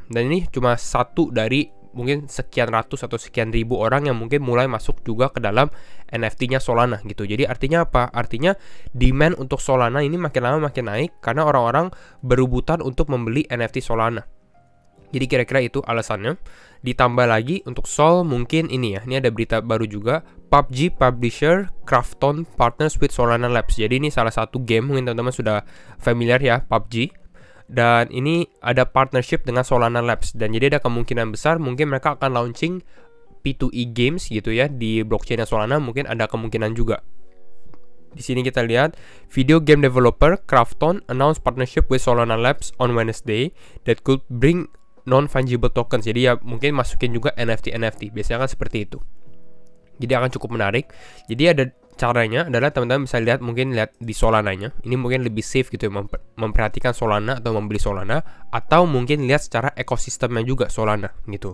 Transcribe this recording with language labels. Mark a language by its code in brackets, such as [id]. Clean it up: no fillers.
[id] Dan ini cuma satu dari mungkin sekian ratus atau sekian ribu orang yang mungkin mulai masuk juga ke dalam NFT-nya Solana gitu. Jadi artinya apa? Artinya demand untuk Solana ini makin lama makin naik karena orang-orang berebutan untuk membeli NFT Solana. Jadi kira-kira itu alasannya. Ditambah lagi untuk Sol mungkin ini ya. Ini ada berita baru juga. [en] PUBG publisher Krafton partners with Solana Labs. [id] Jadi ini salah satu game, mungkin teman-teman sudah familiar ya, PUBG. Dan ini ada partnership dengan Solana Labs. Dan jadi ada kemungkinan besar mungkin mereka akan launching P2E games gitu ya di blockchain Solana. Mungkin ada kemungkinan juga. Di sini kita lihat [en] video game developer Krafton announced partnership with Solana Labs on Wednesday that could bring non-fungible tokens. [id] Jadi ya mungkin masukin juga NFT. Biasanya kan seperti itu. Jadi akan cukup menarik. Jadi ada caranya adalah teman-teman bisa lihat, mungkin lihat di Solananya. Ini mungkin lebih safe gitu ya, memperhatikan Solana atau membeli Solana, atau mungkin lihat secara ekosistemnya juga Solana gitu.